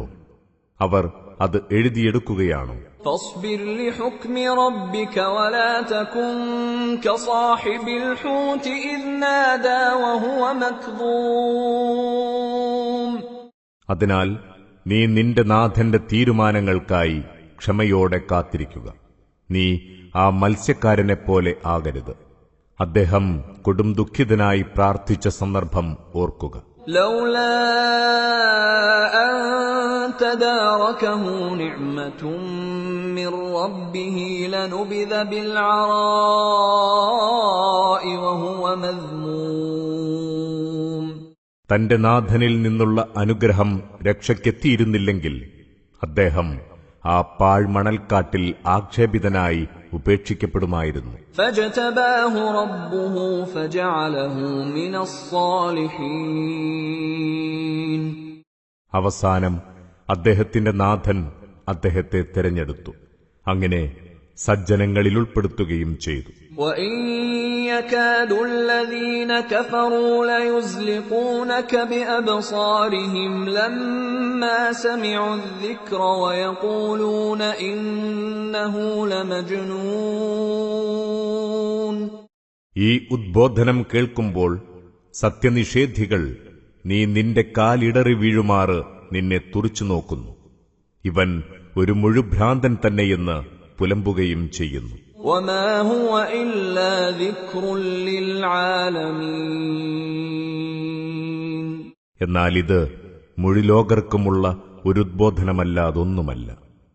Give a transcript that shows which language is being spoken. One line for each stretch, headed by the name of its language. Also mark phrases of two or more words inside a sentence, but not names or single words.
Malayalam: അവർ അത് എഴുതിയെടുക്കുകയാണോ?
Arabic: فاصبر لحكم ربك ولا تكن كصاحب الحوت إذ نادى وهو مكظوم.
Malayalam: അതിനാൽ നീ നിന്റെ നാഥന്റെ തീരുമാനങ്ങൾക്കായി ക്ഷമയോടെ കാത്തിരിക്കുക. നീ ആ മത്സ്യക്കാരനെപ്പോലെ ആകരുത്. അദ്ദേഹം കൊടും ദുഃഖിതനായി പ്രാർത്ഥിച്ച സന്ദർഭം ഓർക്കുക.
Arabic: لولا أن تداركه نعمة من ربه لنبذ بالعراء وهو مذموم.
Malayalam: തന്റെ നാഥനിൽ നിന്നുള്ള അനുഗ്രഹം രക്ഷയ്ക്കെത്തിയിരുന്നില്ലെങ്കിൽ അദ്ദേഹം ആ പാഴ്മണൽക്കാട്ടിൽ ആക്ഷേപിതനായി ഉപേക്ഷിക്കപ്പെടുമായിരുന്നു.
Arabic: فاجتباه ربه فجعله من الصالحين.
Malayalam: അവസാനം അദ്ദേഹത്തിന്റെ നാഥൻ അദ്ദേഹത്തെ തെരഞ്ഞെടുത്തു, അങ്ങനെ സജ്ജനങ്ങളിൽ ഉൾപ്പെടുത്തുകയും ചെയ്തു.
Arabic: وإن يكاد الذين كفروا ليزلقونك بأبصارهم لما سمعوا الذكر ويقولون إنه لمجنون.
Malayalam: ഈ ഉദ്ബോധനം കേൾക്കുമ്പോൾ സത്യനിഷേധികൾ നീ നിന്റെ കാലിടറി വീഴുമാറ് നിന്നെ തുറിച്ചു നോക്കുന്നു. ഇവൻ ഒരു മുഴുഭ്രാന്തൻ തന്നെയെന്ന് പുലമ്പുകയും ചെയ്യുന്നു.
Arabic: وما هو إلا ذكر للعالمين.
Malayalam: എന്നാൽ ഇത് മുഴുലോകർക്കുമുള്ള ഒരു ഉദ്ബോധനമല്ലാതൊന്നുമല്ല.